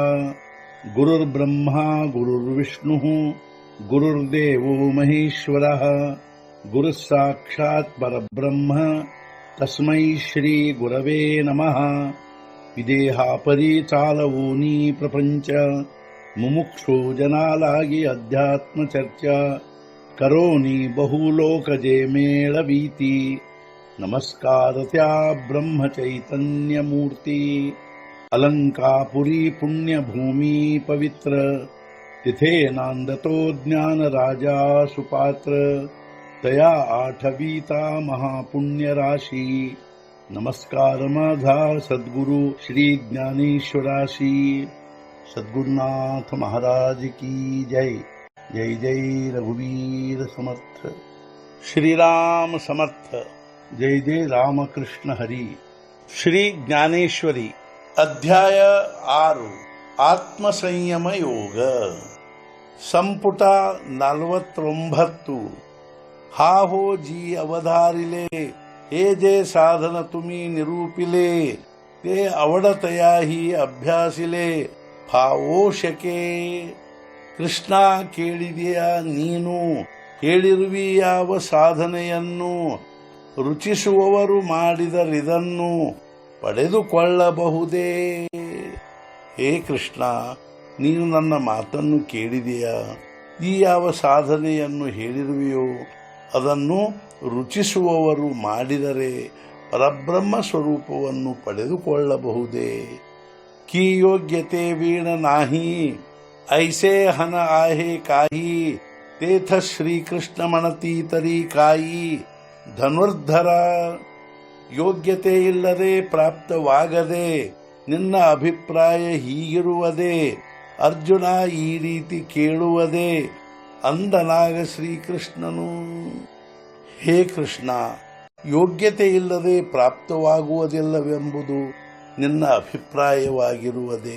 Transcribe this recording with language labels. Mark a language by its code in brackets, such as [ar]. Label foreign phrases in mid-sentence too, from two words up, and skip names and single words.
[sa] गुरुर्ब्रह्मा गुरुर्विष्णुः गुरुर्देवो महेश्वरः गुरुः साक्षात् परब्रह्म तस्मै श्री गुरवे नमः। [mr] विदेहापरि चालवूनी प्रपंच मुमुक्षु जनालागी अध्यात्म चर्चा करोनी बहुलोकजे मेळवीती। नमस्कार त्या ब्रह्म चैतन्य मूर्ती अलंकापुरी पुण्यभूमी पवित्र तिथे नांदतो ज्ञान राजा सुपात्र तया आठवीता महापुण्य राशी। नमस्कार माझा सद्गुरु श्री ज्ञानेश्वराशी। सद्गुरुनाथ महाराज की जय। जय जय रघुवीर समर्थ। श्रीराम समर्थ। जय जय रामकृष्ण हरी। श्री ज्ञानेश्वरी अध्याय 6 [kn] ಆತ್ಮಸಂಯಮ ಯೋಗ ಸಂಪುಟ 49। [mr] हा हो जी अवधारिले हे जे साधन तुम्ही निरूपिले ते आवडतयाही अभ्यासिले ಭಾವೋಷಕೆ। [kn] ಕೃಷ್ಣ ಕೇಳಿದೆಯ ನೀನು ಹೇಳಿರುವಿ ಯಾವ ಸಾಧನೆಯನ್ನು ರುಚಿಸುವವರು ಮಾಡಿದರಿದನ್ನು ಪಡೆದುಕೊಳ್ಳಬಹುದೇ? ಹೇ ಕೃಷ್ಣ, ನೀನು ನನ್ನ ಮಾತನ್ನು ಕೇಳಿದೆಯಾ? ಈ ಯಾವ ಸಾಧನೆಯನ್ನು ಹೇಳಿರುವೆಯೋ ಅದನ್ನು ರುಚಿಸುವವರು ಮಾಡಿದರೆ ಪರಬ್ರಹ್ಮ ಸ್ವರೂಪವನ್ನು ಪಡೆದುಕೊಳ್ಳಬಹುದೇ? [mr] की योग्यते वीण नाही ऐसे हन आहे काही तेथ श्रीकृष्ण म्हणती तरी काई। [kn] ಧನುರ್ಧರ ಯೋಗ್ಯತೆ ಇಲ್ಲದೆ ಪ್ರಾಪ್ತವಾಗದೆ ನಿನ್ನ ಅಭಿಪ್ರಾಯ ಹೀಗಿರುವುದೇ? ಅರ್ಜುನ ಈ ರೀತಿ ಕೇಳುವುದೇ ಅಂದನಾಗ ಶ್ರೀಕೃಷ್ಣನು. ಹೇ ಕೃಷ್ಣ, ಯೋಗ್ಯತೆ ಇಲ್ಲದೆ ಪ್ರಾಪ್ತವಾಗುವುದಿಲ್ಲವೆಂಬುದು ನಿನ್ನ ಅಭಿಪ್ರಾಯವಾಗಿರುವುದೇ?